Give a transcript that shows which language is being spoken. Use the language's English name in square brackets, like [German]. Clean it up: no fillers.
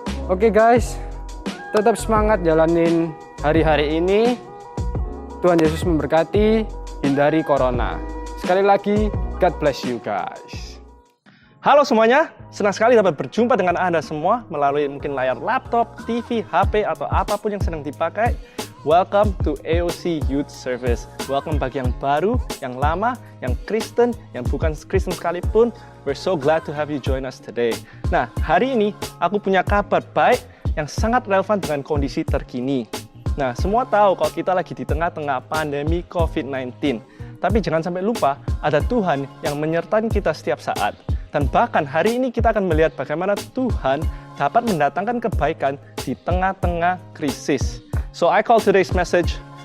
[Indonesian] Oke guys, tetap semangat jalanin hari-hari ini. Tuhan Yesus memberkati, hindari corona. Sekali lagi, [English] God bless you guys. [Indonesian] Halo semuanya, senang sekali dapat berjumpa dengan Anda semua melalui mungkin layar laptop, TV, HP, atau apapun yang sedang dipakai. [English] Welcome to AOC Youth Service. [Indonesian] Welcome bagi yang baru, yang lama, yang Kristen, yang bukan Kristen sekalipun. [English] We're so glad to have you join us today. [Indonesian] Nah, hari ini aku punya kabar baik yang sangat relevan dengan kondisi terkini. Nah, semua tahu kalau kita lagi di tengah-tengah pandemi COVID-19. Tapi jangan sampai lupa, ada Tuhan yang menyertai kita setiap saat. Dan bahkan hari ini kita akan melihat bagaimana Tuhan dapat mendatangkan kebaikan di tengah-tengah krisis. [English] So I call today's message,